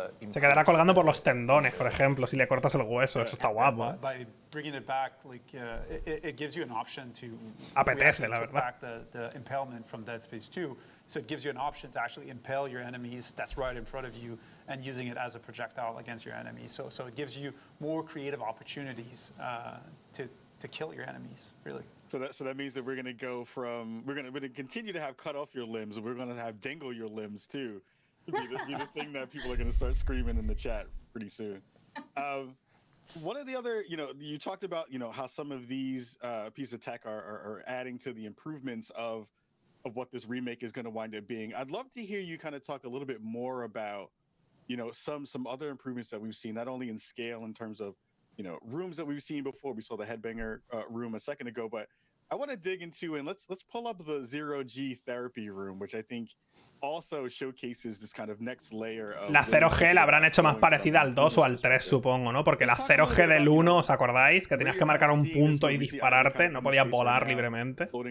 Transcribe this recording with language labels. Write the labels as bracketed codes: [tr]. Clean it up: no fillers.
[es] Se quedará colgando por los tendones, por ejemplo, si le cortas el hueso. Eso está guapo. [en] By bringing it back, like it gives you an option to. [es] Apetece, la verdad. [en] Back the impalement from Dead Space 2, so it gives you an option to actually impale your enemies that's right in front of you and using it as a projectile against your enemies. So it gives you more creative opportunities to kill your enemies, really. So that means that we're gonna go from we're gonna continue to have cut off your limbs, and we're gonna have dangle your limbs too. Be the thing that people are gonna start screaming in the chat pretty soon. One of the other, you talked about, how some of these pieces of tech are adding to the improvements of what this remake is going to wind up being. I'd love to hear you kind of talk a little bit more about, some other improvements that we've seen, not only in scale in terms of, rooms that we've seen before. We saw the Headbanger room a second ago, but I want to dig into, and let's pull up the Zero-G therapy room, which I think also showcases this kind of next layer of [es] la 0G la habrán hecho más parecida al 2 o al 3, supongo, ¿no? Porque la 0G del 1, ¿os acordáis? Que tenías que marcar un punto y dispararte, no podías volar libremente.